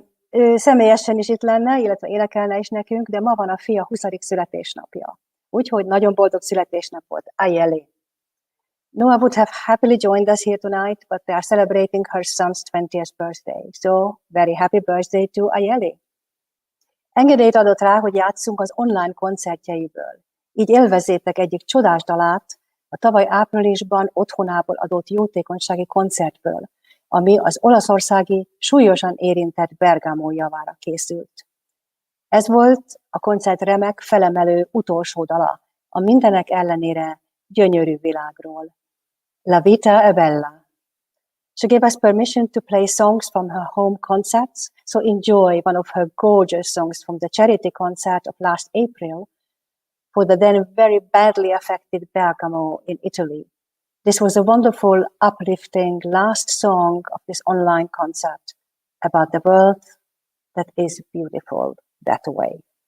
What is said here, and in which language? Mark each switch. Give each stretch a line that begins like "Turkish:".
Hungarian: Ő személyesen is itt lenne, illetve énekelne is nekünk, de ma van a fia 20. születésnapja. Úgyhogy nagyon boldog születésnapot. Ayeli.
English: Noah would have happily joined us here tonight, but they are celebrating her son's 20th birthday. So, very happy birthday to Ayeli.
Hungarian: Engedélyt adott rá, hogy játsszunk az online koncertjeiből. Így élvezzétek egyik csodás dalát a tavaly áprilisban otthonából adott jótékonysági koncertből, ami az olaszországi súlyosan érintett Bergamo javára készült. Ez volt a koncert remek, felemelő utolsó dala a mindenek ellenére gyönyörű világról.
Italian: La vita è bella.
English: She gave us permission to play songs from her home concerts, so enjoy one of her gorgeous songs from the charity concert of last April for the then very badly affected Bergamo in Italy. This was a wonderful, uplifting last song of this online concert about the world that is beautiful that way.